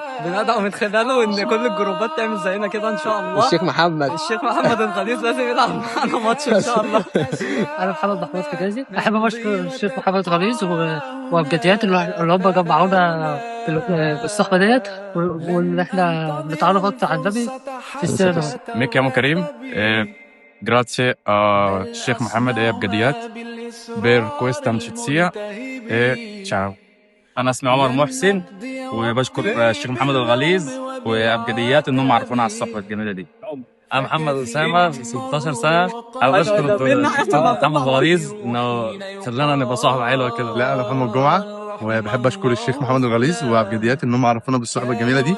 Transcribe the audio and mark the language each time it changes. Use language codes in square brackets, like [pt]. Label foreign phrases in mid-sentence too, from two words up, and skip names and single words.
[ar] إن كل الجروبات تعمل زينا كده إن شاء الله. الشيخ محمد الغليظ لازم يلعب معانا ماتش إن شاء الله. أنا محمد محمود حجازي، أحب أشكر الشيخ محمد غليظ وأبجديات اللي هم جمعونا في الصحبة ديت، وإن إحنا نتعرف أكتر على النبي في السيرة. [it] Mi chiamo Karim e grazie a Sheikh Mohammed e Abgadiyat per questa amicizia e ciao. [ar] أنا اسمي عمر محسن، وبشكر الشيخ محمد الغليظ وأبجديات إنهم عرفونا على الصحبة الجميلة دي. أنا محمد أسامة، 16 سنة. أنا بشكر الشيخ محمد الغليظ إنه خلانا نبقى صحبة حلوة كده. لا، انا محمد جمعه، وبحب اشكر الشيخ محمد الغليظ وابجديات انهم عرفونا بالصحبه الجميله دي.